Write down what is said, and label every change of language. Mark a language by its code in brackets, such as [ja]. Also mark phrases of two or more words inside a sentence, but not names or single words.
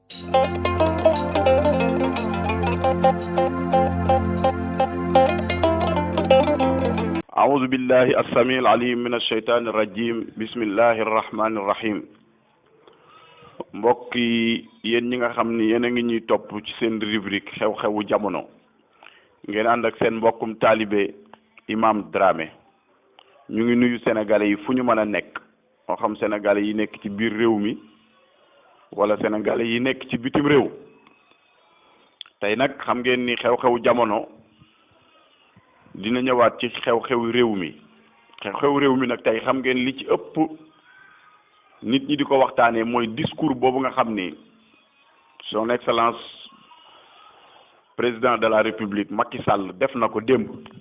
[ar] أعوذ بالله السميع العليم من الشيطان الرجيم بسم الله الرحمن الرحيم [wo] mbokk yi yéen ñi nga xam ni yéen a ngi ñuy topp ci seen rubrique xew-xewu jamono ngeen ànd ak seen mbokkum taalibe Imam Dramé ñu ngi nuyu sénégalais yi fu ñu mën a nekk moo xam sénégalais yi nekk ci biir réew mi wala sénégalais yi nekk ci bitim réew tey nag xam ngeen ni xew-xewu jamono dina ñëwaat ci xew-xewu réew mi xew-xewu réew mi nag tey xam ngeen li ci ëpp nit ñi di ko waxtaanee mooy discours boobu nga xam ni [fr] son excellence président de la république [wo] Macky Sall def na ko démb